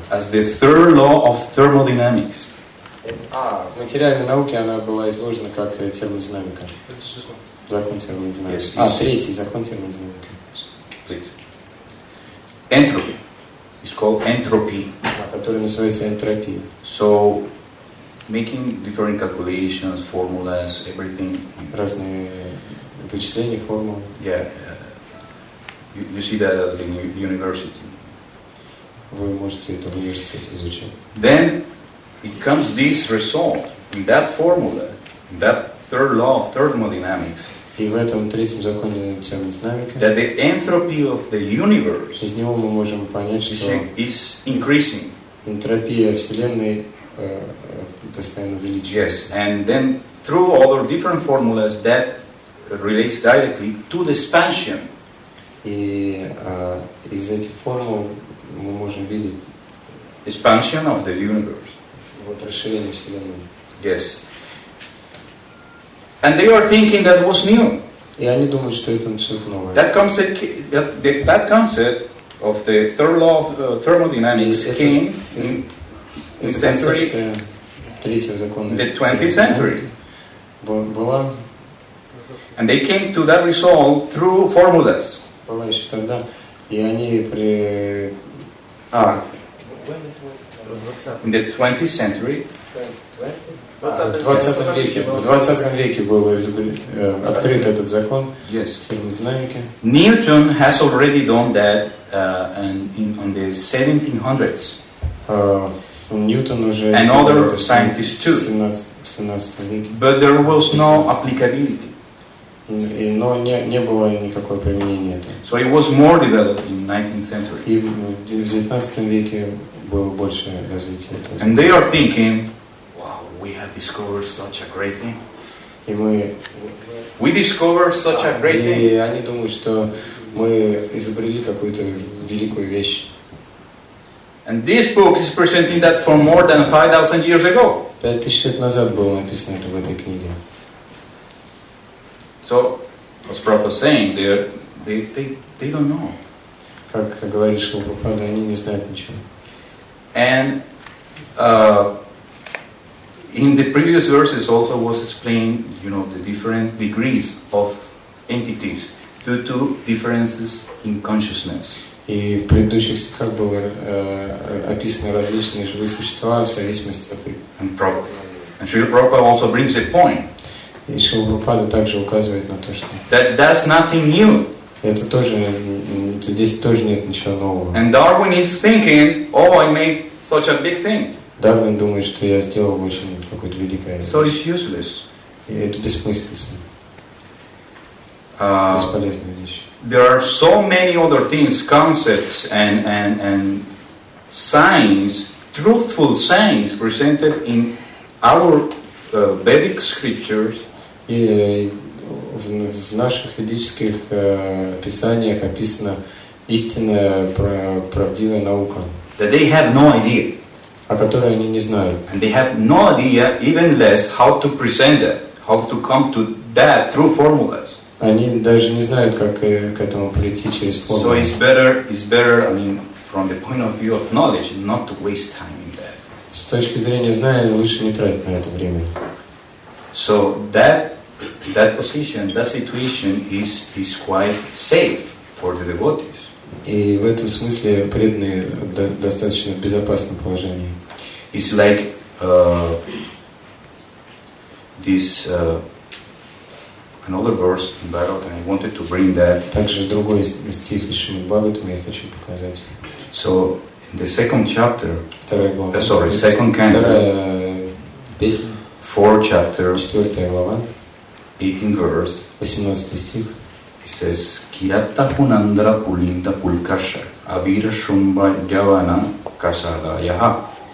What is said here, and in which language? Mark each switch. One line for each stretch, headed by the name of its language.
English: As the third law of thermodynamics.
Russian: В материальной науке она была изложена как термодинамика. Закон термодинамики. Третий закон термодинамики.
English: Entropy. It's called entropy.
Russian: Который называется энтропия.
English: So, making different calculations, formulas, everything.
Russian: Разные вычисления, формулы.
English: Yeah. You see that at the university.
Russian: Вы можете это в университете изучать.
English: Then it comes this result in that formula, in that third law of thermodynamics.
Russian: И в этом третьем законе термодинамики,
English: that the entropy of the universe
Russian: из него мы можем понять, что
English: is increasing.
Russian: Энтропия Вселенной постоянно увеличивается.
English: Yes, and then through other different formulas that relates directly to the expansion.
Russian: И из этих формул мы можем видеть
English: expansion of the universe.
Russian: Вот расширение Вселенной.
English: Yes. And they are thinking that was new.
Russian: И они думают, что это что-то новое.
English: That concept of the third law of thermodynamics came in the century, the 20th century.
Russian: Была.
English: And they came to that result through formulas.
Russian: Была еще тогда, и они
English: in the 20th century.
Russian: В 20 веке был открыт этот закон термодинамики.
English: Newton has already done that on the 1700s.
Russian: Ньютон уже
English: and other scientists too.
Russian: В 17 веке.
English: But there was no applicability.
Russian: Но не было никакого применения этого.
English: So it was more developed in 19th century.
Russian: И в 19 веке было больше развития этого.
English: And they are thinking, wow, we have discovered such a great thing.
Russian: И
English: We discovered such a great thing.
Russian: И они думают, что мы изобрели какую-то великую вещь.
English: And this book is presenting that for more than 5,000 years ago.
Russian: 5000 лет назад было написано это в этой книге.
English: So, as Prabhupada was saying, they don't know.
Russian: Как говорит Шрила, они не знают ничего.
English: And in the previous verses also was explained, the different degrees of entities due to differences in consciousness.
Russian: И в предыдущих стихах было описаны различные живые существа в зависимости от их.
English: And Srila Prabhupada also brings a point.
Russian: И Шрила Прабхупада также указывает на то, что
English: That's nothing new.
Russian: это тоже, здесь тоже нет ничего нового.
English: And Darwin is thinking, oh, I made such a big thing.
Russian: Дарвин думает, что я сделал очень какое-то великое.
English: So it's useless.
Russian: И это бессмысленно. Бесполезная вещь.
English: There are so many other things, concepts and signs, truthful signs presented in our Vedic scriptures.
Russian: И в наших ведических писаниях описана истинная правдивая наука,
English: That they have no idea.
Russian: о которой они не знают.
English: And they have no idea, even less, how to present it, how to come to that through formulas.
Russian: Они даже не знают, как к этому прийти через формулу.
English: So it's better, from the point of view of knowledge, not to waste time in that.
Russian: С точки зрения знания лучше не тратить на это время.
English: So that position, that situation is quite safe for the devotees.
Russian: И в этом смысле преданные достаточно в безопасном положении.
English: It's like this another verse in Bhagavatam. I wanted to bring that.
Russian: Также другой стих из Шримад Бхагаватама я хочу показать.
English: So in the second chapter,
Russian: Вторая глава.
English: Second canto,
Russian: Вторая песня.
English: 4th chapter,
Russian: 4 глава.
English: 18th verse.
Russian: 18 стих.
English: It says,
Sanskrit: Kirata Punandra Pulinda Pulkasha Avira Shumba Javana Kasada Yaha.